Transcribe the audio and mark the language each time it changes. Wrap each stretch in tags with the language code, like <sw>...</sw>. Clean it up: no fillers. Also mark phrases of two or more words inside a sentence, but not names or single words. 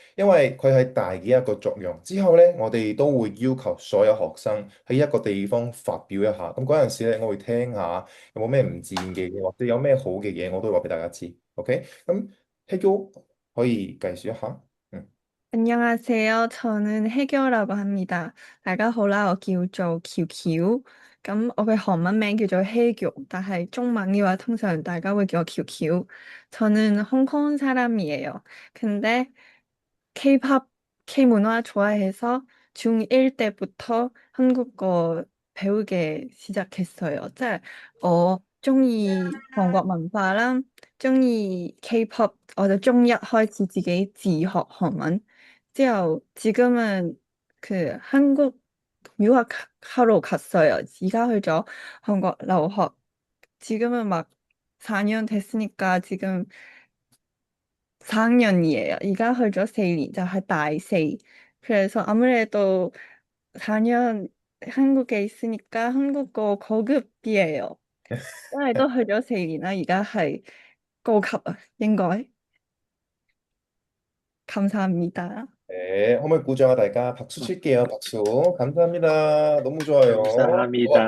<yue>因為佢係大嘅一個作用。之後咧，我哋都會要求所有學生喺一個地方發表一下。咁嗰陣時咧，我會聽下有冇咩唔自然嘅嘢，或者有咩好嘅嘢，我都會話俾大家知。OK？咁 Hegyo 可以介紹一下。嗯。</yue> <ko>안녕하세요. 저는 혜교라고 합니다.</ko> <yue>大家好啦，我叫做喬喬。咁我嘅韓文名叫做혜교， 但係中文嘅話通常大家會叫我喬喬。</yue> <ko>저는 홍콩 사람이에요. 근데 K-pop, K 문화 좋아해서 중1 때부터 한국어 배우게 시작했어요.</ko> <yue>即係我中意韓國文化啦，中意 K-pop，我就中一開始自己自學韓文，之後</yue> <ko>지금은 한국 유학하러 갔어요.</ko> <yue>而家去咗韓國留學.</yue> <ko>지금은 막 4년 됐으니까 지금 4학년이에요.</ko> <yue>而家去咗4年就係大四.</yue> <ko>그래서 아무래도 4년 한국에 있으니까 한국어 고급이에요.</ko> <yue>因為都去咗4年啦，而家係高級啊，應該。</yue> <ko>감사합니다. 네, 한번</ko> <yue>鼓掌啊, 大家</yue> <ko>박수 칠게요. 박수. 감사합니다. 너무 좋아요. 와,</ko>